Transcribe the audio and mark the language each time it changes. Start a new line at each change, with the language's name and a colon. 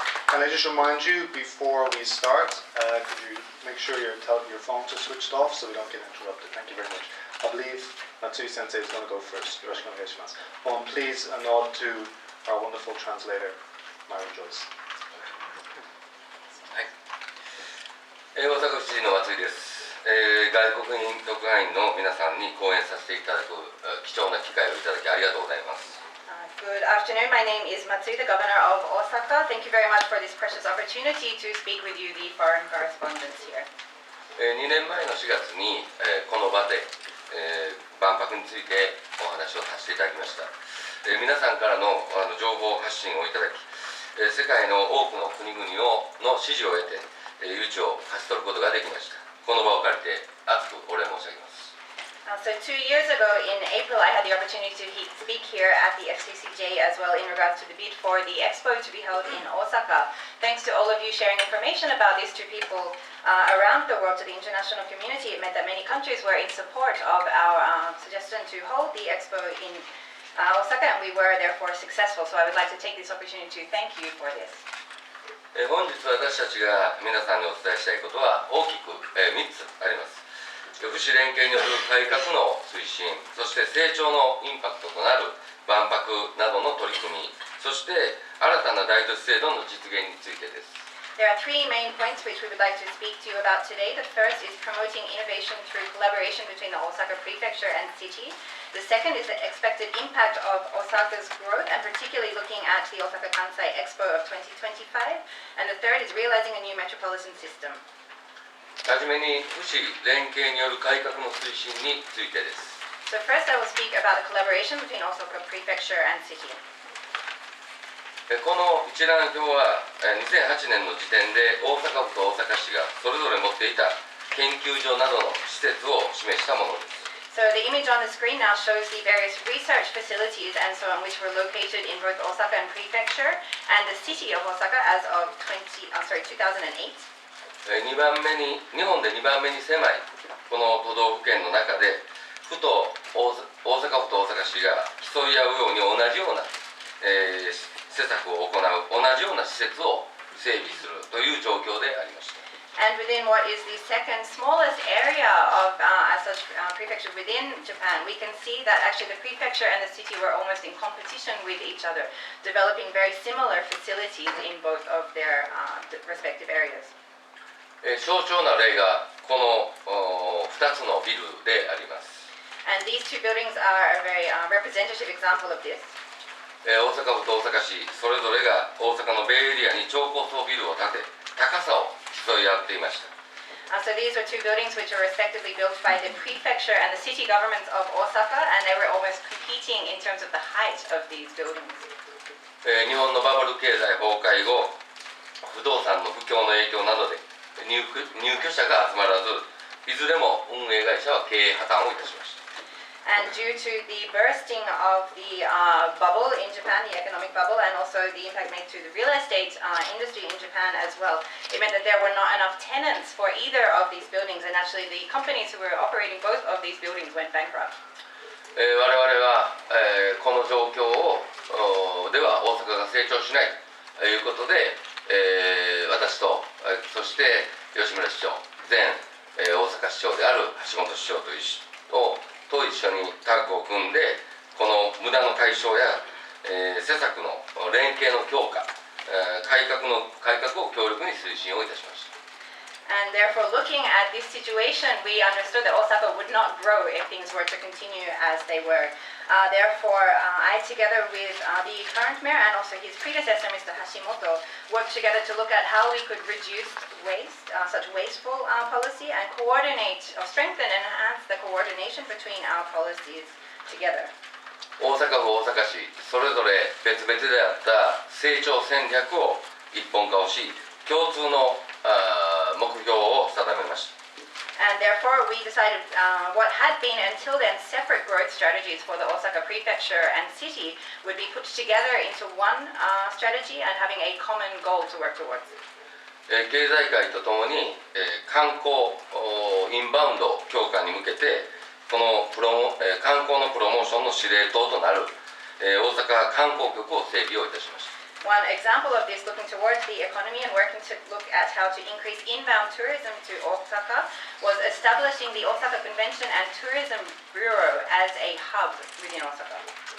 English: Can I just remind you before we start, could you make sure your phones are switched off so we don't get interrupted? Thank you very much. I believe Matsui Sensei is going to go first. Please a nod to our wonderful translator, Myron Joyce.
Japanese: 大阪府知事の松井です。外国人特派員の皆さんに講演させていただく貴重な機会をいただきありがとうございます。
English: Good afternoon. My name is Matsui, the governor of Osaka. Thank you very much for this precious opportunity to speak with you, the foreign correspondents here.
Japanese: 2年前の4月にこの場で万博についてお話をさせていただきました。皆さんからの情報発信をいただき、世界の多くの国々の支持を得て誘致を勝ち取ることができました。この場を借りて厚くお礼申し上げます。
English: So 2 years ago in April, I had the opportunity to speak here at the FCCJ as well in regards to the bid for the Expo to be held in Osaka. Thanks to all of you sharing information about this to people around the world, to the international community. It meant that many countries were in support of our suggestion to hold the Expo in Osaka, and we were therefore successful. So I would like to take this opportunity to thank you for this.
Japanese: 本日私たちが皆さんにお伝えしたいことは大きく3つあります。福祉連携による改革の推進、そして成長のインパクトとなる万博などの取り組み、そして新たな大都市制度の実現についてです。
English: There are three main points which we would like to speak to you about today. The first is promoting innovation through collaboration between the Osaka Prefecture and city. The second is the expected impact of Osaka's growth, and particularly looking at the Osaka Kansai Expo of 2025. And the third is realizing a new metropolitan system.
Japanese: はじめに福祉連携による改革の推進についてです。
English: So first I will speak about the collaboration between Osaka Prefecture and city.
Japanese: この一覧表は2008年の時点で大阪府と大阪市がそれぞれ持っていた研究所などの施設を示したものです。
English: So the image on the screen now shows the various research facilities and so on which were located in both Osaka and Prefecture and the city of Osaka as of 2008.
Japanese: 日本で2番目に狭いこの都道府県の中で府と大阪府と大阪市が競い合うように同じような施策を行う同じような施設を整備するという状況でありました。
English: And within what is the second smallest area of as such prefecture within Japan, we can see that actually the prefecture and the city were almost in competition with each other, developing very similar facilities in both of their respective areas.
Japanese: 象徴な例がこの2つのビルであります。
English: And these two buildings are a very representative example of this.
Japanese: 大阪府と大阪市それぞれが大阪のベイエリアに超高層ビルを建て高さを競い合っていました。
English: So these are two buildings which are respectively built by the prefecture and the city governments of Osaka, and they were almost competing in terms of the height of these buildings.
Japanese: 日本のバブル経済崩壊後、不不動産の不況の影響などで入居者が集まらず、いずれも運営会社は経営破綻をいたしました。
English: And due to the bursting of the bubble in Japan, the economic bubble, and also the impact made to the real estate industry in Japan as well, it meant that there were not enough tenants for either of these buildings, and actually the companies who were operating both of these buildings went bankrupt.
Japanese: 我々は、この状況では大阪が成長しないということで、私と、そして吉村市長、前、大阪市長である橋本市長と一緒にタッグを組んで、この無駄の解消や、施策の連携の強化、改革を強力に推進をいたしました。
English: And therefore, looking at this situation, we understood that Osaka would not grow if things were to continue as they were. Therefore, I, together with the current mayor and also his predecessor, Mr. Hashimoto, worked together to look at how we could reduce waste, such wasteful policy, and coordinate, or strengthen and enhance the coordination between our policies together.
Japanese: 大阪府、大阪市、それぞれ別々であった成長戦略を一本化をし、共通の目標を定めました。
English: And therefore, we decided what had been until then separate growth strategies for the Osaka prefecture and city would be put together into one strategy and having a common goal to work towards.
Japanese: 経済界とともに、観光インバウンド強化に向けて、この観光のプロモーションの司令塔となる、大阪観光局を整備をいたしました。
English: One example of this, looking towards the economy and working to look at how to increase inbound tourism to Osaka, was establishing the Osaka Convention and Tourism Bureau as a hub within Osaka.